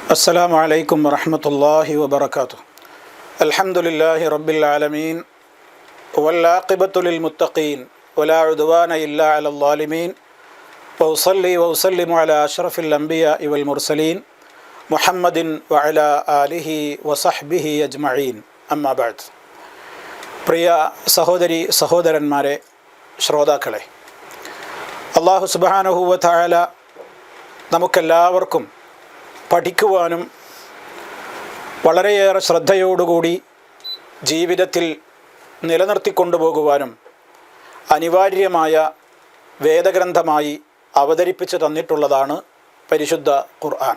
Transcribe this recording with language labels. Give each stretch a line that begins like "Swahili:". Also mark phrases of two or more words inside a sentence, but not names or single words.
Arabic: السلام عليكم ورحمة الله وبركاته. الحمد لله رب العالمين والعاقبة للمتقين ولا عدوان إلا على الظالمين وأصلي وأسلم على أشرف الأنبياء والمرسلين محمد وعلى آله وصحبه أجمعين أما بعد.
Malayalam: പ്രിയ സഹോദരി സഹോദരന്മാരെ, ശ്രോതാക്കളെ,
Arabic: الله سبحانه و تعالى
Malayalam: നമുക്കെല്ലാവർക്കും പഠിക്കുവാനും വളരെയേറെ ശ്രദ്ധയോടുകൂടി ജീവിതത്തിൽ നിലനിർത്തിക്കൊണ്ടുപോകുവാനും അനിവാര്യമായ വേദഗ്രന്ഥമായി അവതരിപ്പിച്ചു തന്നിട്ടുള്ളതാണ് പരിശുദ്ധ ഖുർആൻ.